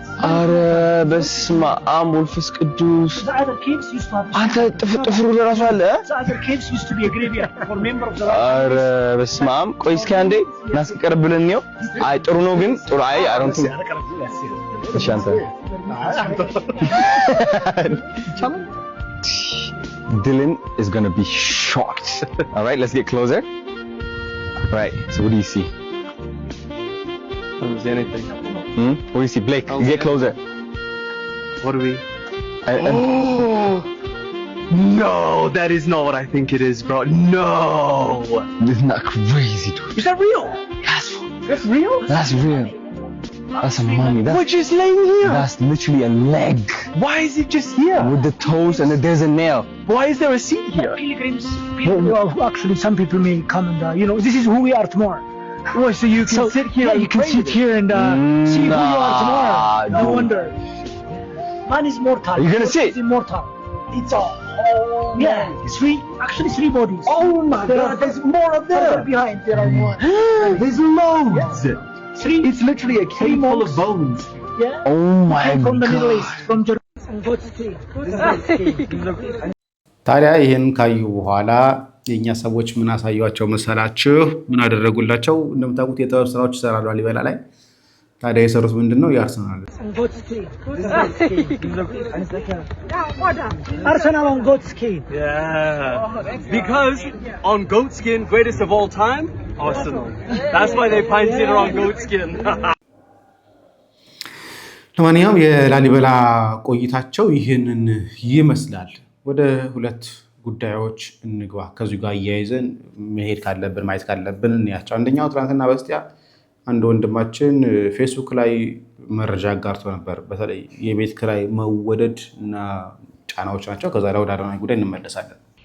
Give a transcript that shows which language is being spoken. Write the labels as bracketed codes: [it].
[am] አረ በስመ አብ ወልፈስ ቅዱስ አንተ ጥፍሩ ለራሱ አለ። አረ በስመ አብ ቆይ እስኪ አንዴ እናስቀርብልን ነው። አይ ጥሩ ነው ግን ጥሩ አይ አሮንቱ እሺ አንተ [en] Dylan is going to be shocked. All right, let's get closer. All right, so what do you see? I don't see anything. What do you see? Blake, get closer. What do we? No, that is not what I think it is, bro. No. This is not crazy, dude. Is that real? That's real? That's real. That's a mummy. Which is laying here? That's literally a leg. Why is it just here? With the toes and there's a nail. Why is there a seat here? Pilgrims. Actually, some people may come and, this is who we are tomorrow. Oh, so you can sit here. Yeah, you can sit here and see who you are tomorrow. No wonder. Man is mortal. Are you gonna sit? It's immortal. It's all. Three bodies. Oh my God! There's more up there. Behind there are more. There's loads. It's literally a cave full of bones. Yeah. Oh my God. From the Middle East, from Jerusalem. [am] ታዲያ ይሄን ካዩ በኋላ የኛ ሰዎች ምን አሳያቸው መሰላችሁ? ምን አደረጉላቸው? እንደምታውቁት የጥበብ ስራዎች ይሰራሉ ላሊበላ ላይ። ታዲያ የሰሩት ምንድነው? ያርሰናል [en] Arsenal on goat skin. Yeah. Because on goat skin, greatest of all time, Arsenal. That's why they painted it on goat skin. [am] ለማንኛውም የላሊበላ ቆይታቸው ይህንን ይመስላል። ወደ 2 ጉዳዮች እንግባ። ከዚህ ጋር እያይዘን መሄድ ካለብን ማየት ካለብን እንያቸው። አንደኛው ትናንትና በስቲያ አንድ ወንድማችን ፌስቡክ ላይ መረጃ አጋርቶ ነበር። በተለይ የቤት ኪራይ መወደድ እና ጫናዎች ናቸው። ከዛ ላይ ወደ አዶናይ ጉዳይ እንመለሳለን።